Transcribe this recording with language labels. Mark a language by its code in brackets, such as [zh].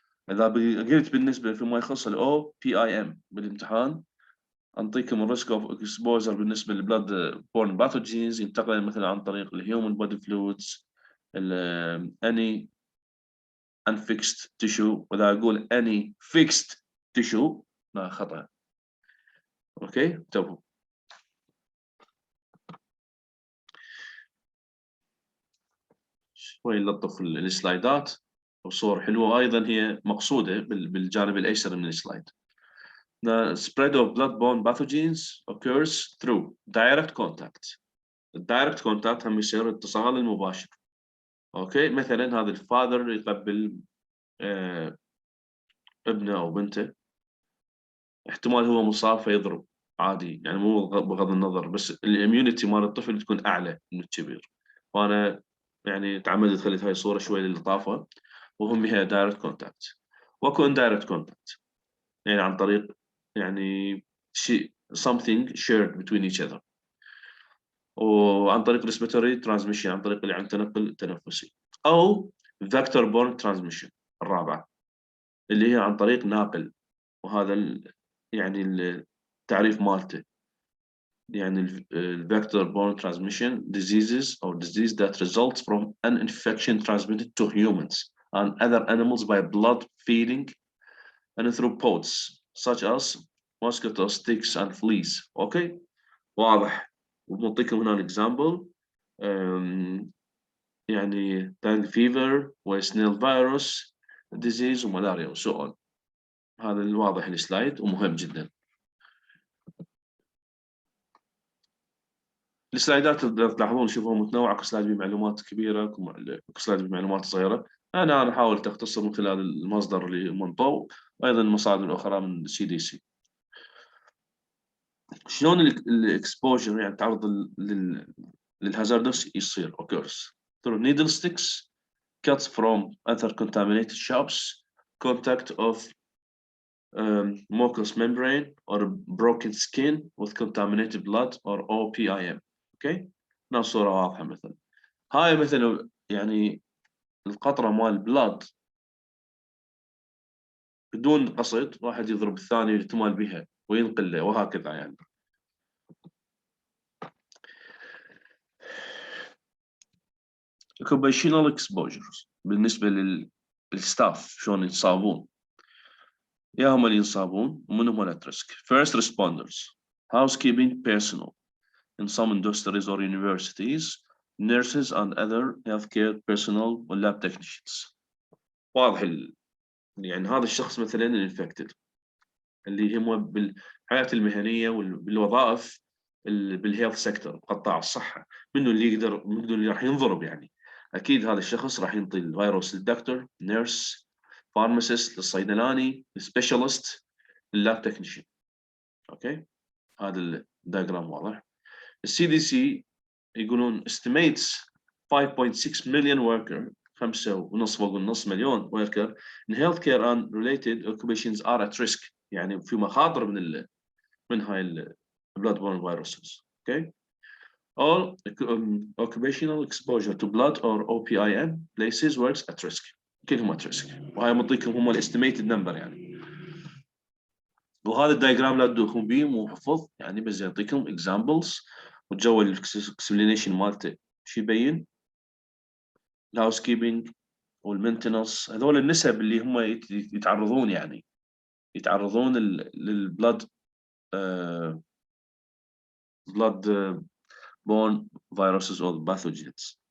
[ar] إذا قلت بالنسبة فيما يخص ال OPIM بالامتحان أنطيكم الريسك اوف اكسبوجر بالنسبة للبلاد بورن باثوجينز، ينتقل مثلا عن طريق الهيومن بودي فلويدز، [en] any unfixed tissue، [ar] وإذا أقول any fixed tissue لا خطأ. أوكي انتبهوا. شوي نلطف السلايدات وصور حلوة، أيضا هي مقصودة بالجانب الأيسر من السلايد. [en] The spread of blood-borne pathogens occurs through direct contact. [ar] الدايركت كونتاكت هم يصير اتصال المباشر. اوكي مثلا هذا الفاذر يقبل ابنه او بنته، احتمال هو مصاب فيضرب عادي، يعني مو بغض النظر، بس الاميونيتي مال الطفل تكون اعلى من الكبير. وانا يعني تعمدت خليت هاي الصوره شوي للطافه، وهم بها دايركت كونتاكت. واكو اندايركت كونتاكت يعني عن طريق يعني شيء [en] something shared between each other، [ar] وعن طريق [en] respiratory transmission [ar] عن طريق يعني التنقل التنفسي، او [en] vector borne transmission [ar] الرابعه اللي هي عن طريق ناقل، وهذا يعني التعريف مالته [en] يعني vector borne transmission diseases or disease that results from an infection transmitted to humans and other animals by blood feeding anthropods such as mosquitoes, ticks and fleas. [ar] اوكي واضح. ونعطيكم هنا الاكزامبل يعني دانج فيفر وسنيل فيروس ديزيز وملاريا وسو اون. هذا الواضح السلايد ومهم جدا. السلايدات تلاحظون شوفوا متنوعه، كل سلايد بمعلومات كبيره، كل سلايد بمعلومات صغيره. انا حاولت اختصر من خلال المصدر اللي منطوي، وايضا المصادر الاخرى من CDC. شلون الاكسبوجر يعني تعرض للهازاردس يصير [en] occurs through needle sticks, cuts from other contaminated shops, contact of mucous membrane or broken skin with contaminated blood or OPIM. [ar] اوكي هنا الصورة واضحة. مثلا هاي مثلا يعني القطرة مال بلاد بدون قصد واحد يضرب الثاني يتمال بها وينقل له وهكذا يعني. [en] occupational exposures [ar] بالنسبة للستاف شلون ينصابون، يا هم اللي ينصابون ومن هم [en] at risk. First responders, housekeeping personnel in some industries or universities, nurses and other healthcare personnel و lab technicians. [ar] واضح يعني هذا الشخص مثلا الانفكتد اللي هم بالحياة المهنية وبالوظائف بالهيلث سيكتور قطاع الصحة، منه اللي راح ينضرب يعني. اكيد هذا الشخص راح ينطي الفيروس للدكتور، نيرس، فارماسيست، للصيدلاني، السبيشالست، اللاب تكنيشن. اوكي هذا الدياجرام واضح. [en] CDC [ar] يقولون [en] estimates 5.6 million worker 5.5 [ar] فوق النص [en] مليون worker in healthcare and related occupations are at risk، [ar] يعني في مخاطر من هاي [en] blood-borne viruses. Okay. All occupational exposure to blood or OPIM places works at risk. [ar] كلهم [en] at risk، [ar] وهاي منطيكم هم الاستيميتد نمبر يعني. وهذا الدايجرام لا تدوخون به مو حفظ يعني، بس يعطيكم examples وتجول الاكسبلينيشن مالته شو يبين؟ الهاوس كيبنج والمينتنس، هذول النسب اللي هم يتعرضون يعني يتعرضون للبلد [en] blood borne viruses or pathogens.